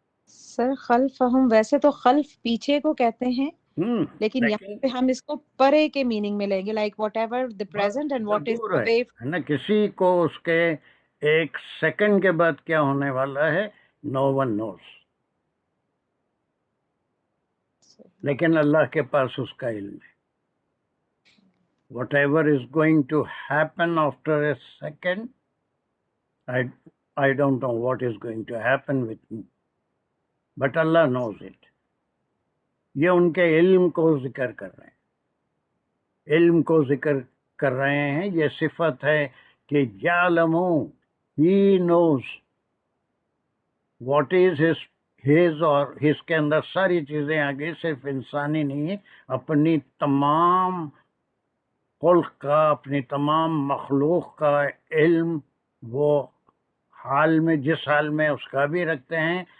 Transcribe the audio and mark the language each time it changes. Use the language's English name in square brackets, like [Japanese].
[Urdu] سر خلفہم ویسے تو خلف پیچھے کو کہتے ہیں، لیکن یہاں پہ ہم اس کو پرے کے میننگ میں لیں گے، [English] like whatever the present and what is [Urdu] دور [English] Away. [Urdu] ہے نا. کسی کو اس کے 1 سیکنڈ کے بعد کیا ہونے والا ہے [English] no one knows, [Urdu] لیکن اللہ کے پاس اس کا علم ہے. [English] whatever is going to happen after a second, I don't know what is going to happen with me, but Allah knows it. [Urdu] یہ ان کے علم کو ذکر کر رہے ہیں، علم کو ذکر کر رہے ہیں. یہ صفت ہے کہ یعلمو، [English] he knows what is his [Urdu] اور his کے اندر ساری چیزیں آگے صرف انسانی نہیں ہے، اپنی تمام خلق کا، اپنی تمام مخلوق کا علم وہ حال میں، جس حال میں اس کا بھی رکھتے ہیں.